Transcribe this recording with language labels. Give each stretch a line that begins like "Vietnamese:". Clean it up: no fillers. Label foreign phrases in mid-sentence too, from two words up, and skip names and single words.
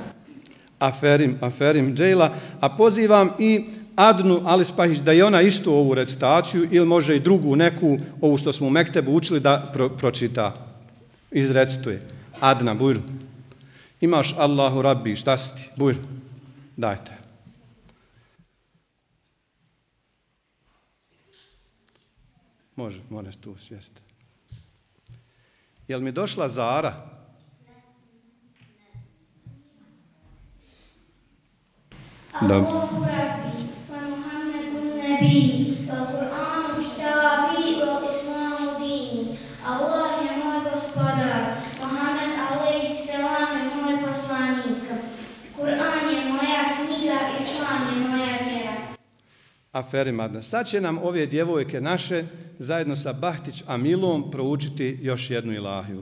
Bosnian: Aferim Džejla, a pozivam i Adnu Alispahić da i ona istu ovu recitaciju ili može i drugu neku, ovu što smo u mektebu učili da pročita, izrecituje. Adna, bujru. Imaš
Arabic: الله ربي,
Bosnian: šta si ti? Bujru, dajte. Može tu sjesti. Jel mi došla Zara?
Arabic: الله ربي ومحمد نبي والقرآن كتابي والإسلام ديني.
Bosnian: Allah je moj gospodar, Muhammed
Arabic: عليه السلام
Bosnian: je moj poslanik. Kur'an je moja knjiga, Islam je moja vjera. Aferim Adna. Sad će nam ove djevojke naše zajedno sa Bahtić Amilom proučiti još jednu ilahiju.